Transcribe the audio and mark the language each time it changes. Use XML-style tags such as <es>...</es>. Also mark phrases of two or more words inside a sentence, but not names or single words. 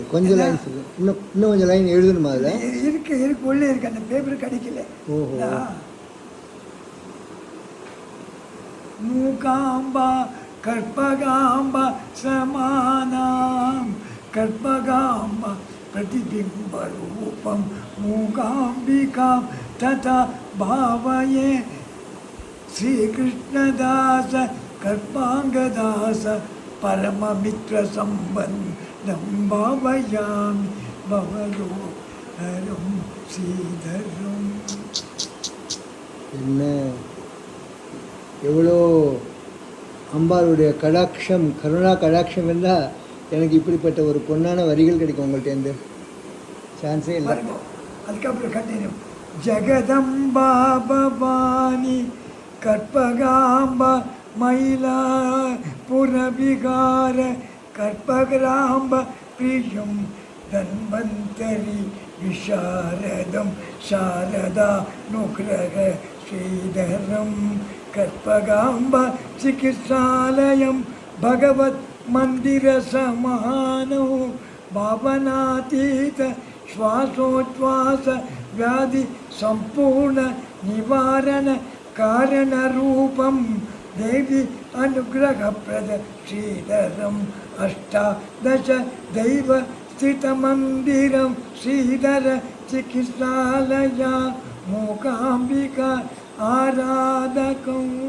<ta>கொஞ்சம் லைன்ஸ் இருக்குது, இன்னும் கொஞ்சம் லைன் எழுதணுமா? அதில் இருக்கு உள்ளே இருக்கு, அந்த பேப்பர் கிடைக்கல. ஓஹோ.</ta> <sa>मूकाम्बा कर्पकाम्बा समानाम् कर्पकाम्बा प्रतिबिम्बरूपं मूकाम्बिकां तथा भावये श्रीकृष्णदास कर्पाङ्गदास परममित्रसम्बन्धं भावयामि भवरोहरं श्रीधरम्.</sa> <ta>என்ன எவ்வளோ அம்பாளுடைய கடாட்சம், கருணா கடாட்சம் இருந்தால் எனக்கு இப்படிப்பட்ட ஒரு பொன்னான வரிகள் கிடைக்கும் உங்கள்கிட்டேருந்து. சான்ஸே இல்லை. அதுக்கப்புறம் கண்டினியூ.</ta> <sa>जगदम्बा भवानी कर्पकाम्बा मयिलापुरविहार कर्पकाम्ब प्रियं धन्वन्तरि विशारदम् शारदा नुग्रह श्रीधरम् कर्पकाम्ब चिकित्सालयम् भगवत् मंदिर समानो भावनातीत श्वासोच्छ्वास व्याधि संपूर्ण निवारण कारण रूपम देवी अनुग्रह प्रद श्रीधरम अष्टादश दैव स्थित मंदिरम श्रीधर चिकित्सालय मूकांबिका आराधकं</sa>